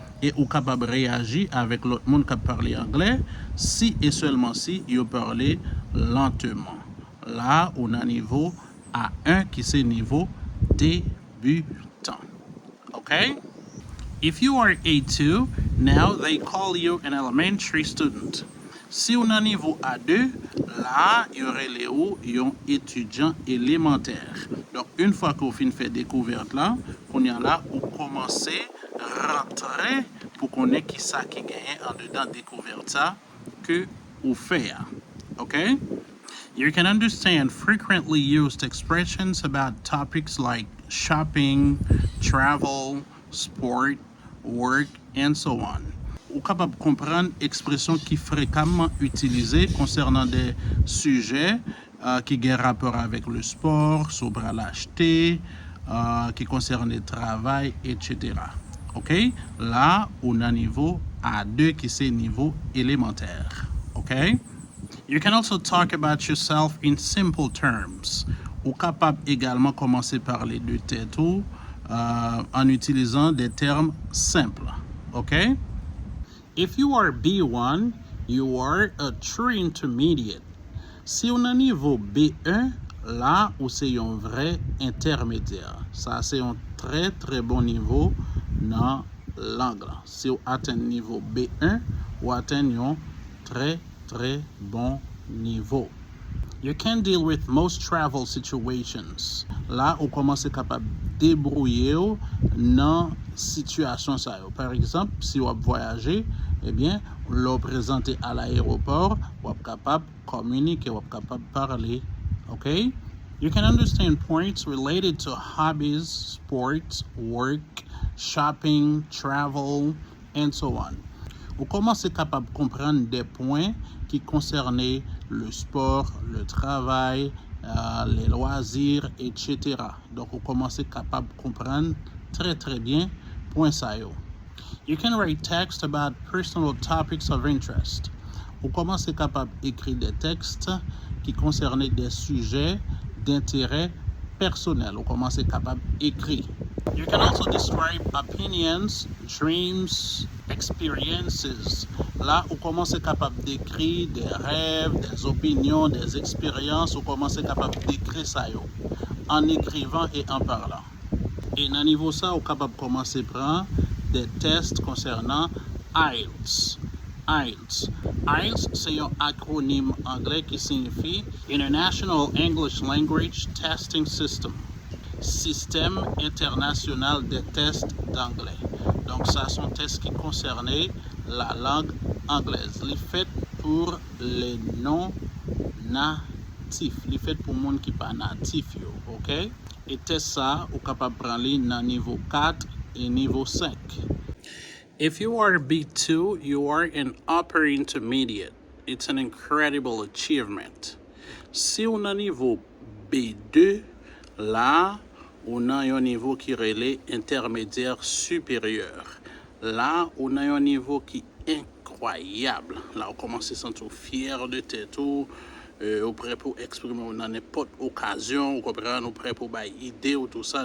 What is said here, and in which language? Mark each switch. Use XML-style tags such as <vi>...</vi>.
<fr>Et ou capable réagir avec l'autre monde qui parle anglais si et seulement si vous parlez lentement. Là, on a niveau A1 qui c'est niveau débutant. Okay?</fr> <en>If you are A2, now they call you an elementary student.</en> <fr>Si on a niveau A2, là, il y aurait les hauts, un étudiant élémentaire. Donc, une fois que vous finissez de faire découverte là, on y a là, vous commencez à rentrer pour qu'on ait qui ça qui gagne en dedans découverte ça que vous faites. Okay?</fr> <en>You can understand frequently used expressions about topics like shopping, travel, sport, work, and so on.</en> <fr>Ou capable de comprendre expressions qui fréquemment utilisées concernant des sujets qui ont rapport avec le sport, sobre l'acheter, qui concernent le travail, etc. OK? Là, on a niveau A2 qui c'est niveau élémentaire. OK?</fr> <en>You can also talk about yourself in simple terms.</en> <fr>Ou capable également commencer par parler de tête en utilisant des termes simples. OK?</fr> <en>If you are B1, you are a true intermediate.</en> <fr>Si on a niveau B1, là où c'est un vrai intermédiaire. Ça c'est un très très bon niveau dans l'anglais. Si on atteint niveau B1, on atteint un très très bon niveau.</fr> <en>You can deal with most travel situations.</en> <fr>Là, on commence capable débrouiller dans situation ça. Par exemple, si vous voyagez, eh bien, vous présentez à l'aéroport, vous êtes capable de communiquer, vous êtes capable de parler. Okay?</fr> <en>You can understand points related to hobbies, sports, work, shopping, travel, and so on.</en> <fr>Vous commencez capable de comprendre des points qui concernent le sport, le travail, les loisirs, etc. Donc, vous commencez capable de comprendre très très bien point ça yo.</fr> <en>You can write text about personal topics of interest.</en> <fr>Vous commencez capable d'écrire des textes qui concernent des sujets d'intérêt personnel. Vous commencez capable d'écrire.</fr> <en>You can also describe opinions, dreams, experiences.</en> <fr>Là, vous commencez capable d'écrire des rêves, des opinions, des expériences. Vous commencez capable d'écrire ça yo, en écrivant et en parlant. Et à niveau ça, vous capable de commencer par des tests concernant IELTS. IELTS. IELTS, c'est un acronyme anglais qui signifie International English Language Testing System. Système international des tests d'anglais. Donc, ça sont tests qui concernent la langue anglaise. Les faits pour les non-natifs. Les faits pour les gens qui ne sont pas natifs. OK? Et test ça, vous êtes capable de prendre dans niveau 4 et niveau 5.</fr> <en>If you are B2, you are an upper intermediate. It's an incredible achievement.</en> <fr>Si on a niveau B2, là, on a un niveau qui relève intermédiaire supérieur. Là, on a un niveau qui est incroyable. Là, on commence à se sentir fier de tête. Ou prêt pour exprimer dans n'importe occasion, ou prêt pour bailler idée ou tout ça.</fr>